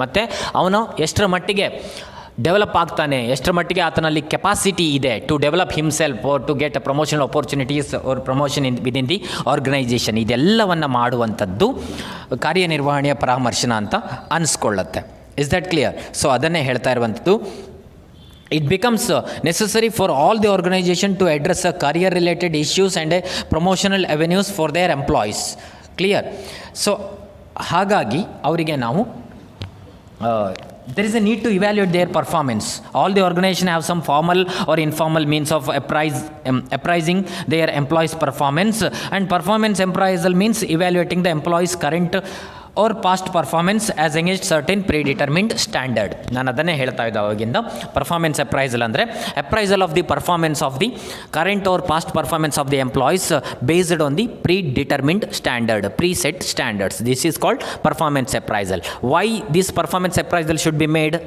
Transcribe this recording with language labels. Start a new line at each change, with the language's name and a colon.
Kannada: ಮತ್ತು ಅವನು ಎಷ್ಟರ ಮಟ್ಟಿಗೆ ಡೆವಲಪ್ ಆಗ್ತಾನೆ, ಎಷ್ಟರ ಮಟ್ಟಿಗೆ ಆತನಲ್ಲಿ ಕೆಪಾಸಿಟಿ ಇದೆ
English: To develop himself or to get a promotional opportunities or promotion within the organisation.
Kannada: ಇದೆಲ್ಲವನ್ನು ಮಾಡುವಂಥದ್ದು ಕಾರ್ಯನಿರ್ವಹಣೆಯ ಪರಾಮರ್ಶನ ಅಂತ ಅನಿಸ್ಕೊಳ್ಳುತ್ತೆ.
English: Is that clear?
Kannada: ಸೊ ಅದನ್ನೇ ಹೇಳ್ತಾ ಇರುವಂಥದ್ದು.
English: It becomes necessary for all the organization to address career related issues and promotional avenues for their employees. Clear? So
Kannada: ಹಾಗಾಗಿ ಅವರಿಗೆ ನಾವು
English: there is a need to evaluate their performance. All the organization have some formal or informal means of appraising their employees' performance, and performance appraisal means evaluating the employees' current or past performance as against certain predetermined standard.
Kannada: ನಾನು ಅದನ್ನೇ ಹೇಳ್ತಾ ಇದ್ದೆ ಅವಾಗಿಂದ.
English: Performance appraisal ಅಂದರೆ appraisal of the performance of the current or past performance of the employees based on the predetermined standard, preset standards. This is called performance appraisal. Why this performance appraisal should be made?